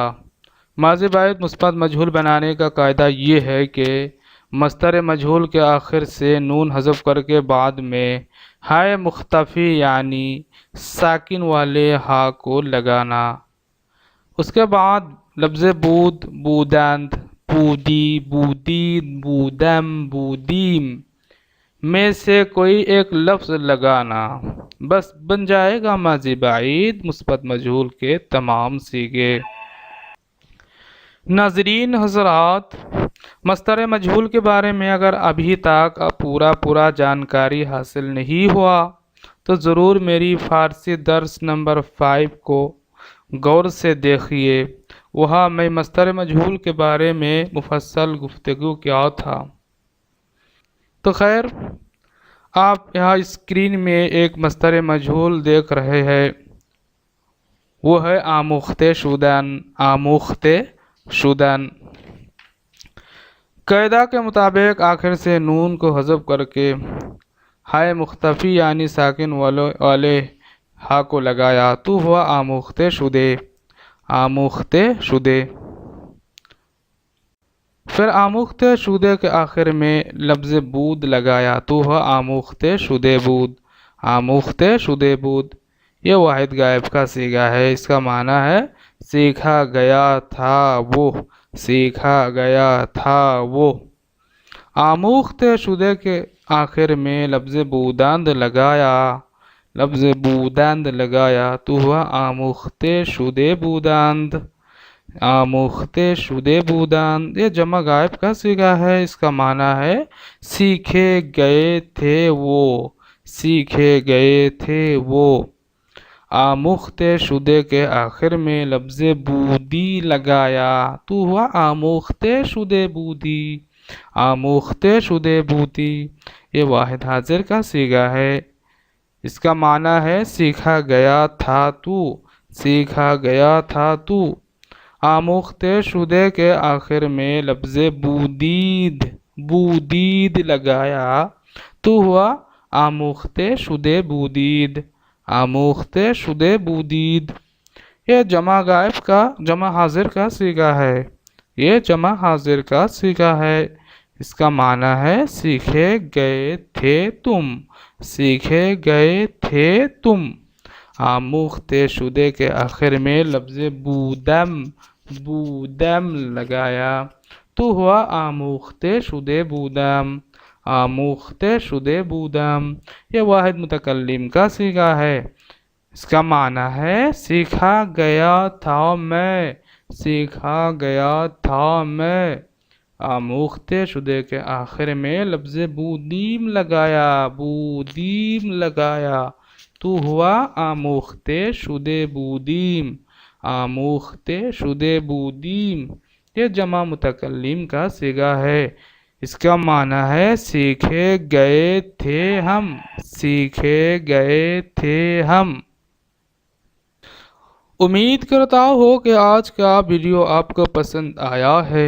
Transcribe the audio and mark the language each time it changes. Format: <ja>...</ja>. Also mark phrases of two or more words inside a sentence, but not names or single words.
<ur>ماضی بعید مثبت مجہول بنانے کا قاعدہ یہ ہے کہ مصدر مجہول کے آخر سے نون حذف کر کے بعد میں ہائے مختفی یعنی ساکن والے ہا کو لگانا۔ اس کے بعد لفظ</ur> <fa>بود، بودند، بودی، بودید، بودم، بودیم</fa> <ur>میں سے کوئی ایک لفظ لگانا، بس بن جائے گا ماضی بعید مثبت مجہول کے تمام صیغے۔ ناظرین حضرات، مصدر مجہول کے بارے میں اگر ابھی تک پورا جانکاری حاصل نہیں ہوا تو ضرور میری فارسی درس نمبر 5 کو غور سے دیکھیے، وہاں میں مصدر مجہول کے بارے میں مفصل گفتگو کیا تھا۔ تو خیر، آپ یہاں اسکرین میں ایک مصدر مجہول دیکھ رہے ہیں، وہ ہے</ur> <fa>آموخته شدن، آموخته شدن۔</fa> <ur>قاعدہ کے مطابق آخر سے نون کو حذف کر کے ہائے مختفی یعنی ساکن والے ہا کو لگایا تو ہوا</ur> <fa>آموخته شده، آموخته شده۔</fa> <ur>پھر آموخته شده کے آخر میں لفظ بود لگایا تو ہوا</ur> <fa>آموخته شده بود، آموخته شده بود۔</fa> <ur>یہ واحد غائب کا صیغہ ہے، اس کا معنی ہے سیکھا گیا تھا وہ، سیکھا گیا تھا وہ۔</ur> <fa>آموخته شده</fa> <ur>کے آخر میں لفظ بودند لگایا، لفظ بودند لگایا تو ہوا</ur> <fa>آموخته شده بودند، آموخته شده بودند۔</fa> <ur>یہ جمع غائب کا صیغہ ہے، اس کا معنی ہے سیکھے گئے تھے وہ، سیکھے گئے تھے وہ۔</ur> <fa>آموخته شده</fa> <ur>کے آخر میں لفظ بودی لگایا تو ہوا</ur> <fa>آموخته شده بودی، آموخته شده بودی۔</fa> <ur>یہ واحد حاضر کا صیغہ ہے، اس کا معنی ہے سیکھا گیا تھا تو، سیکھا گیا تھا تو۔</ur> <fa>آموخته شده</fa> <ur>کے آخر میں لفظ</ur> <fa>بودید، بودید</fa> <ur>لگایا تو ہوا</ur> <fa>آموخته شده بودید. آموخته شده بودید.</fa> <ur>یہ جمع غائب کا جمع حاضر کا صیغہ ہے. یہ جمع حاضر کا صیغہ ہے. اس کا معنی ہے سیکھے گئے تھے تم. سیکھے گئے تھے تم.</ur> <fa>آموخته شده</fa> <ur>کے آخر میں لفظ</ur> <fa>بودم بودم</fa> <ur>لگایا تو ہوا</ur> <fa>آموخته شده بودم. آموخته شده بودم.</fa> <ur>یہ واحد متکلم کا صیغہ ہے. اس کا معنی ہے سیکھا گیا تھا میں. سیکھا گیا تھا میں.</ur> <fa>آموخته شده</fa> <ur>کے آخر میں لفظ بودیم لگایا بودیم لگایا تو ہوا</ur> <fa>آموخته شده بودیم. آموخته شده بودیم.</fa> <ur>یہ جمع متکلم کا صیغہ ہے. اس کا معنی ہے سیکھے گئے تھے ہم. سیکھے گئے تھے ہم. امید کرتا ہوں کہ آج کا ویڈیو آپ کو پسند آیا ہے.</ur>